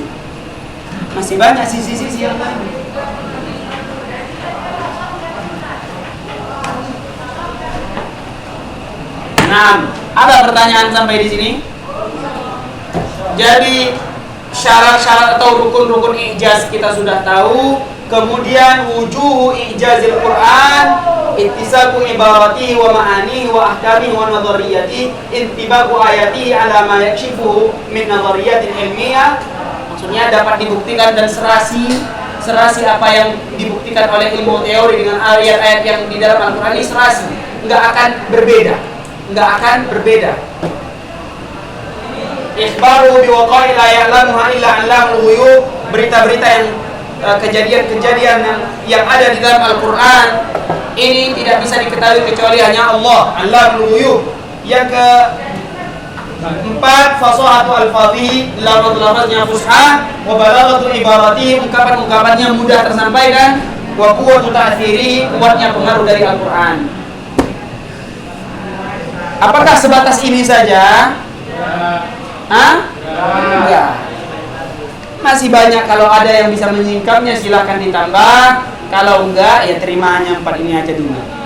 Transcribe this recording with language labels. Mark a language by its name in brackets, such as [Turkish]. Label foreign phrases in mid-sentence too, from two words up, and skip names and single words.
[Indonesian] Masih banyak sisi-sisi yang lainnya. Nah, ada pertanyaan sampai di sini? Jadi syarat-syarat atau rukun-rukun ijaz kita sudah tahu. [Arabic] Kemudian وجوه إعجاز القرآن, اتساق عباراته ومعانيه وأحكامه ونظرياته انطباق آياته على ما يكشفه من نظريات علمية. [Indonesian] Maksudnya dapat dibuktikan dan serasi apa yang dibuktikan oleh ilmu teori dengan ayat-ayat yang di dalam Al-Quran ini serasi, nggak akan berbeda. [Arabic] إخبار بوقائع لا يعلمها إلا علام الغيوب, [Indonesian] berita-berita yang kejadian-kejadian yang ada di dalam Al-Quran ini tidak bisa diketahui kecuali hanya Allah, [Arabic] علام الغيوب. [Indonesian] Yang keempat, [Arabic] فصاحة الألفاظ, [Indonesian] lafaz-lafaznya fusha, [Arabic] وبلاغة العبارة, [Indonesian] ungkapan-ungkapannya mudah tersampaikan, [Arabic] وقوة التأثير, [Indonesian] kuatnya pengaruh dari Al-Quran. Apakah sebatas ini saja? Hah? Enggak. Masih banyak. Kalau ada yang bisa menyingkapnya silahkan ditambah. Kalau enggak ya terima hanya 4 ini aja dulu.